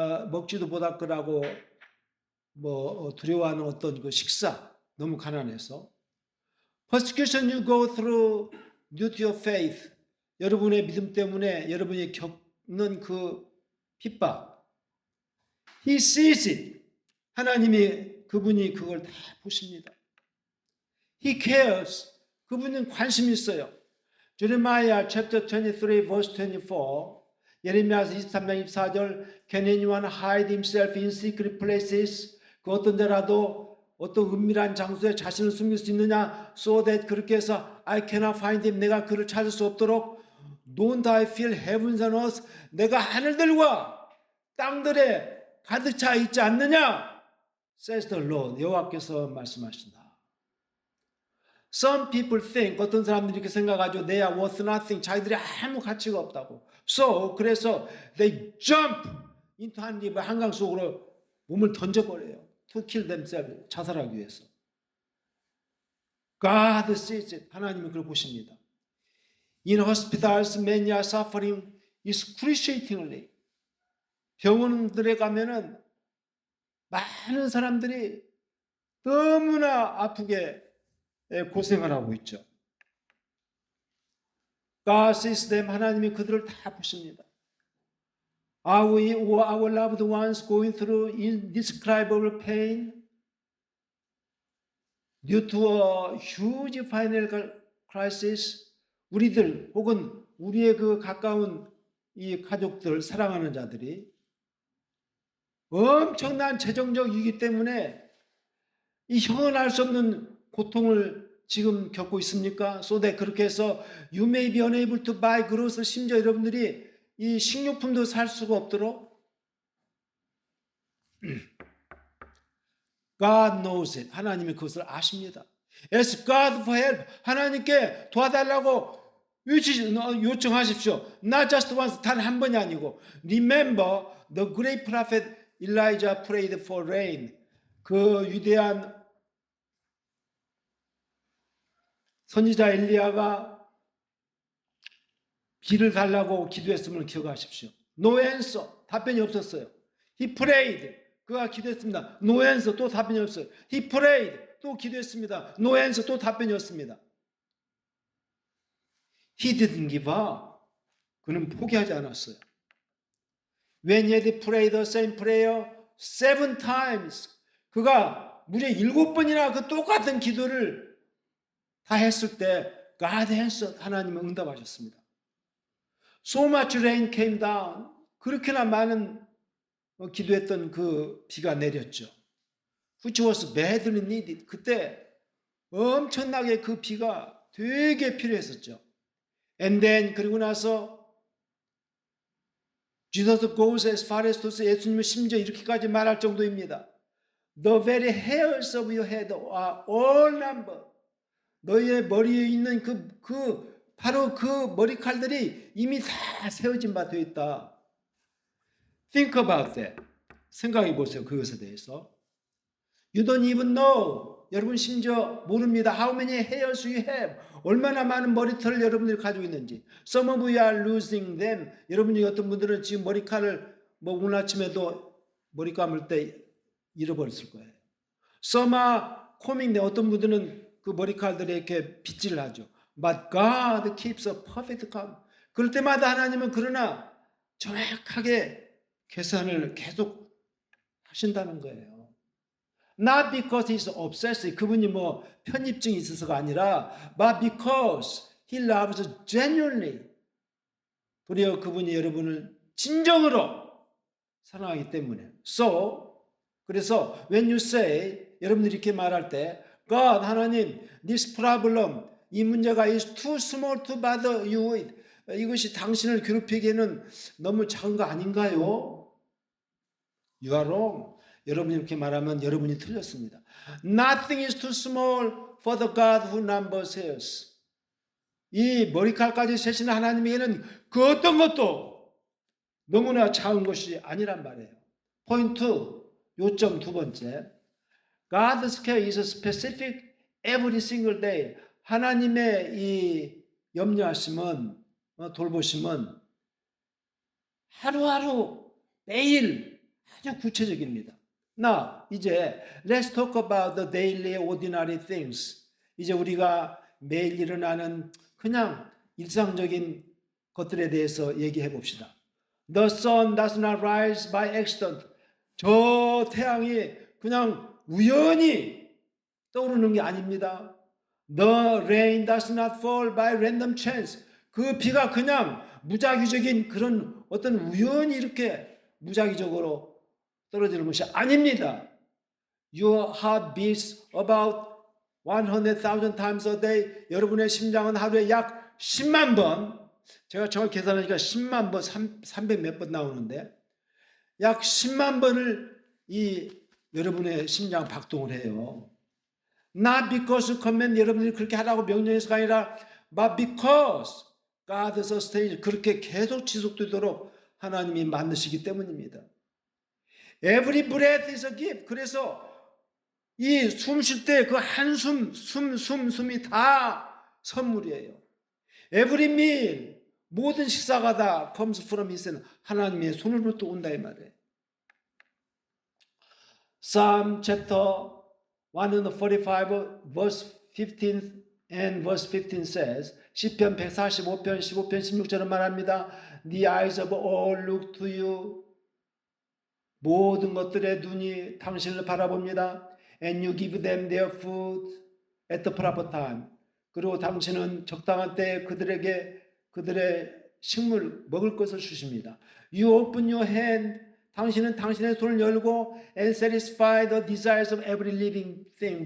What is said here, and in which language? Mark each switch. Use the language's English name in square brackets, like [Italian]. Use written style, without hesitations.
[Korean] 먹지도 못할 거라고 뭐 두려워하는 어떤 그 식사, 너무 가난해서, [English] persecution you go through due to your faith, [Korean] 여러분의 믿음 때문에 여러분이 겪는 그 핍박, [English] he sees it, [Korean] 하나님이 그분이 그걸 다 보십니다. [English] he cares, [Korean] 그분은 관심이 있어요. [English] Jeremiah chapter 23 verse 24, [Korean] 예레미야서 23장 24절, [English] Can anyone hide himself in secret places? [Korean] 그 어떤 데라도 어떤 은밀한 장소에 자신을 숨길 수 있느냐? [English] So that, [Korean] 그렇게 해서 [English] I cannot find him, [Korean] 내가 그를 찾을 수 없도록. [English] Don't I fill heavens and earth, [Korean] 내가 하늘들과 땅들에 가득 차 있지 않느냐? [English] Says the Lord, [Korean] 여호와께서 말씀하신다. [English] Some people think, [Korean] 어떤 사람들이 이렇게 생각하죠. [English] They are worth nothing. [Korean] 자기들이 아무 가치가 없다고. [English] So, [Korean] 그래서 [English] they jump into [Korean] 한강 속으로 몸을 던져버려요. [English] To kill themselves, [Korean] 자살하기 위해서. [English] God sees it. [Korean] 하나님은 그걸 보십니다. [English] In hospitals, many are suffering excruciatingly. [Korean] 병원들에 가면은 많은 사람들이 너무나 아프게 고생을 하고 있죠. [English] God sees them. [Korean] 하나님이 그들을 다 보십니다. [English] Are we or our loved ones going through indescribable pain due to a huge financial crisis? [Korean] 우리들 혹은 우리의 그 가까운 이 가족들, 사랑하는 자들이 엄청난 재정적 위기 때문에 이 형언할 수 없는 고통을 지금 겪고 있습니까? [English] So that, [Korean] 그렇게 해서 [English] you may be unable to buy groceries, [Korean] 심지어 여러분들이 이 식료품도 살 수가 없도록. [English] God knows it. [Korean] 하나님이 그것을 아십니다. [English] Ask God for help. [Korean] 하나님께 도와달라고 요청하십시오. [English] Not just once, [Korean] 단 한 번이 아니고. [English] Remember the great prophet Elijah prayed for rain. [Korean] 그 위대한 선지자 엘리야가 비를 달라고 기도했음을 기억하십시오. [English] No answer, [Korean] 답변이 없었어요. [English] He prayed, [Korean] 그가 기도했습니다. [English] No answer, [Korean] 또 답변이 없어요. [English] He prayed, [Korean] 또 기도했습니다. [English] No answer, [Korean] 또 답변이 없습니다. [English] He didn't give up. [Korean] 그는 포기하지 않았어요. [English] When he had prayed the same prayer 7 times, [Korean] 그가 무려 7번이나 그 똑같은 기도를 다 했을 때 [English] God answered. [Korean] 하나님은 응답하셨습니다. [English] So much rain came down. [Korean] 그렇게나 많은 기도했던 그 비가 내렸죠. [English] Which was badly needed. [Korean] 그때 엄청나게 그 비가 되게 필요했었죠. [English] And then [Korean] 그리고 나서 [English] Jesus goes as far as to say, [Korean] 예수님은 심지어 이렇게까지 말할 정도입니다. [English] The very hairs of your head are all numbered. [Korean] 너희의 머리에 있는 바로 그 머리칼들이 이미 다 세워진 바 되어 있다. [English] Think about that. [Korean] 생각해 보세요. 그것에 대해서. [English] You don't even know. [Korean] 여러분 심지어 모릅니다. [English] How many hairs you have. [Korean] 얼마나 많은 머리털을 여러분들이 가지고 있는지. [English] Some of you are losing them. [Korean] 여러분 중에 어떤 분들은 지금 머리칼을 오늘 아침에도 머리 감을 때 잃어버렸을 거예요. [English] Some are combing them. [Korean] 어떤 분들은 그 머리칼들에 이렇게 빗질을 하죠. [English] But God keeps a perfect count. [Korean] 그럴 때마다 하나님은 그러나 정확하게 계산을 계속 하신다는 거예요. [English] Not because he's obsessive. [Korean] 그분이 편입증이 있어서가 아니라 [English] but because he loves genuinely. [Korean] 도리어 그분이 여러분을 진정으로 사랑하기 때문에. 그래서 [English] when you say, [Korean] 여러분들이 이렇게 말할 때 [English] God, [Korean] 하나님, [English] this problem, [Korean] 이 문제가 [English] is too small to bother you with. [Korean] 이것이 당신을 괴롭히기에는 너무 작은 거 아닌가요? [English] You are wrong. [Korean] 여러분이 이렇게 말하면 여러분이 틀렸습니다. [English] Nothing is too small for the God who numbers hairs. [Korean] 이 머리칼까지 세시는 하나님에게는 그 어떤 것도 너무나 작은 것이 아니란 말이에요. 포인트, 요점 두 번째. [English] God's care is specific every single day. [Korean] 하나님의 이 염려하심은, 돌보심은 하루하루 매일 아주 구체적입니다. [English] Now, [Korean] 이제 [English] let's talk about the daily ordinary things. [Korean] 이제 우리가 매일 일어나는 그냥 일상적인 것들에 대해서 얘기해 봅시다. [English] The sun does not rise by accident. [Korean] 저 태양이 그냥 우연히 떠오르는 게 아닙니다. [English] The rain does not fall by random chance. [Korean] 그 비가 그냥 무작위적인 그런 어떤 우연히 이렇게 무작위적으로 떨어지는 것이 아닙니다. [English] Your heart beats about 100,000 times a day. [Korean] 여러분의 심장은 하루에 약 10만 번, 제가 정확히 계산하니까 10만 번, 300 몇 번 나오는데 약 10만 번을 이 여러분의 심장 박동을 해요. [English] Not because command, [Korean] 여러분들이 그렇게 하라고 명령해서가 아니라 [English] but because God sustains, [Korean] 그렇게 계속 지속되도록 하나님이 만드시기 때문입니다. [English] Every breath is a gift. [Korean] 그래서 이 숨 쉴 때 그 한숨, 숨이 다 선물이에요. [English] Every meal, [Korean] 모든 식사가 다 [English] comes from his hand, [Korean] 하나님의 손으로부터 온다 이 말이에요. [English] Psalm chapter 145 verse 15 and verse 15 says, [Korean] 시편 145편 15편 16절은 말합니다. [English] The eyes of all look to you. [Korean] 모든 것들의 눈이 당신을 바라봅니다. [English] And you give them their food at the proper time. [Korean] 그리고 당신은 적당한 때에 그들에게 그들의 식물 먹을 것을 주십니다. [English] You open your hand. [Korean] 당신은 당신의 손을 열고 [English] and satisfy the desires of every living thing.